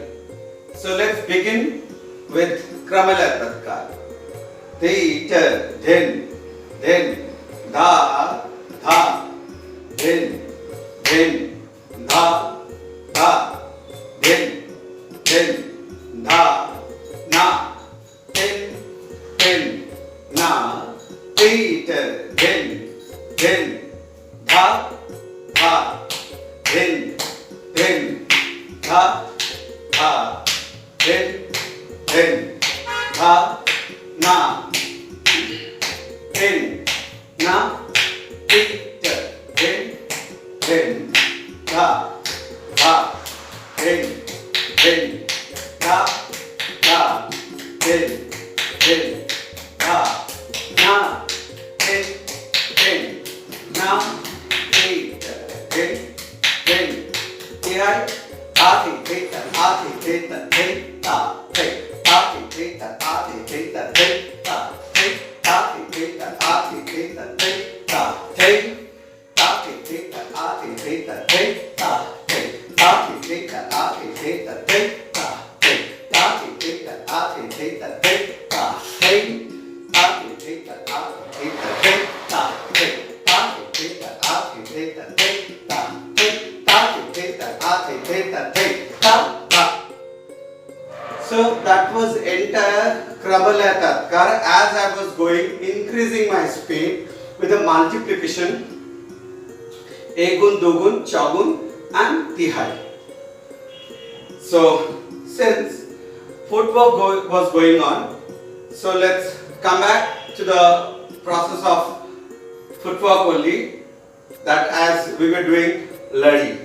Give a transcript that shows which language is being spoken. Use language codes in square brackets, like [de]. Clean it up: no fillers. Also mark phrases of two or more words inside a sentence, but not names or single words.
[en] So let's begin with Kramala Tatkar. Te, then, da, dha, then, da, then, da, na, ten, na, teeter, then, da, then, da, then, da, na, teeter, then, da, then, da, then, da, na, na, then, tihai, ati, theta, ta, theta, ta, ati, theta, ati, theta, ta, ati, theta, ati, theta, ta, ati, theta, ati, theta, ta, ati, theta, ati, theta, ta, ati, theta, ati, theta, ta, ati, theta, ati, theta, ta, ati, theta, ati, theta, ta, ati, theta, ta, ta. So that was entire Kramala Tatkar as I was going, increasing my speed with the multiplication Egun, Dugun, Chagun and Tihai. So since footwork was going on, so let's come back to the process of footwork only, that as we were doing Ladi.